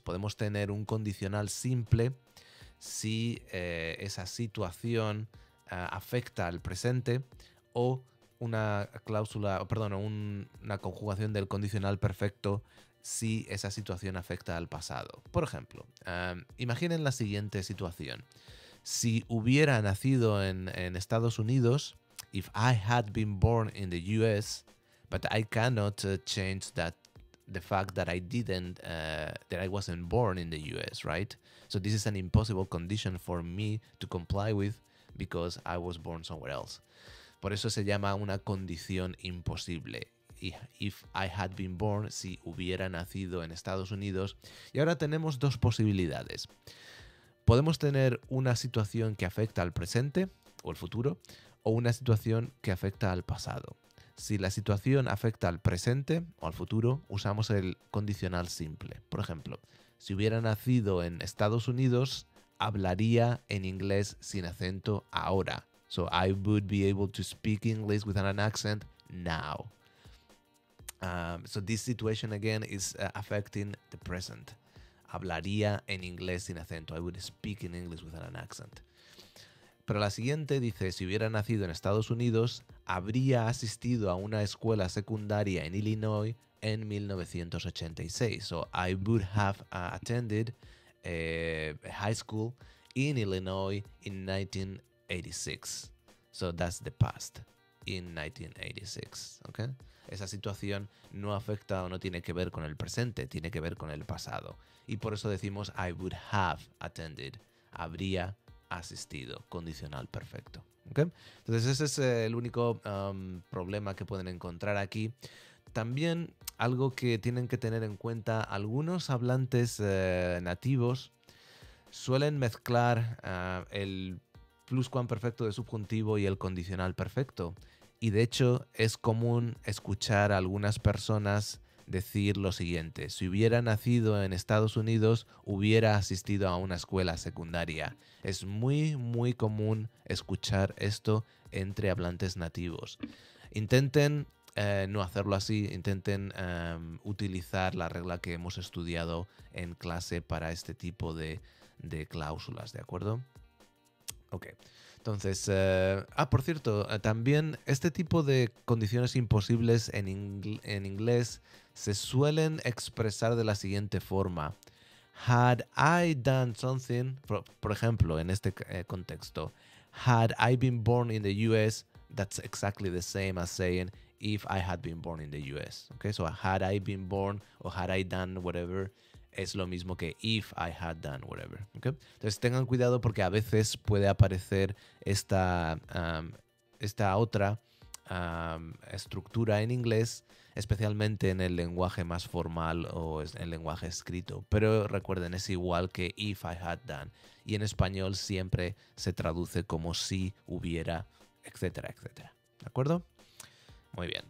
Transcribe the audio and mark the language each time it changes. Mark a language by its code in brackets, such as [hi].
[es] Podemos tener un condicional simple si esa situación afecta al presente, o una cláusula, una conjugación del condicional perfecto si esa situación afecta al pasado. Por ejemplo, imaginen la siguiente situación. Si hubiera nacido en Estados Unidos, [en] if I had been born in the US, but I cannot change the fact that I didn't, that I wasn't born in the US, right? So this is an impossible condition for me to comply with because I was born somewhere else. [es] Por eso se llama una condición imposible. [en] If I had been born, [es] si hubiera nacido en Estados Unidos. Y ahora tenemos dos posibilidades. Podemos tener una situación que afecta al presente o el futuro, o una situación que afecta al pasado. Si la situación afecta al presente o al futuro, usamos el condicional simple. Por ejemplo, si hubiera nacido en Estados Unidos, hablaría en inglés sin acento ahora. [en] So I would be able to speak English without an accent now. So this situation again is affecting the present. [es] Hablaría en inglés sin acento. [en] I would speak in English without an accent. [es] Pero la siguiente dice, si hubiera nacido en Estados Unidos, habría asistido a una escuela secundaria en Illinois en 1986. [en] So I would have attended high school in Illinois in 1986. So that's the past, in 1986. ¿Okay? [es] Esa situación no afecta o no tiene que ver con el presente, tiene que ver con el pasado. Y por eso decimos [en] I would have attended. [es] Habría asistido, condicional perfecto. ¿Okay? Entonces ese es el único problema que pueden encontrar aquí. También algo que tienen que tener en cuenta, algunos hablantes nativos suelen mezclar el pluscuamperfecto de subjuntivo y el condicional perfecto. Y de hecho es común escuchar a algunas personas decir lo siguiente: si hubiera nacido en Estados Unidos, hubiera asistido a una escuela secundaria. Es muy, muy común escuchar esto entre hablantes nativos. Intenten no hacerlo así, intenten utilizar la regla que hemos estudiado en clase para este tipo de cláusulas, ¿de acuerdo? Ok. Entonces, por cierto, también este tipo de condiciones imposibles en inglés se suelen expresar de la siguiente forma. [en] Had I done something, [es] por ejemplo, en este contexto, [en] had I been born in the US, that's exactly the same as saying if I had been born in the US. Okay, so had I been born or had I done whatever [es] es lo mismo que [en] if I had done whatever. ¿Okay? [es] Entonces tengan cuidado porque a veces puede aparecer esta otra estructura en inglés, especialmente en el lenguaje más formal o en el lenguaje escrito. Pero recuerden, es igual que [en] if I had done. [es] Y en español siempre se traduce como si hubiera, etcétera, etcétera. ¿De acuerdo? Muy bien.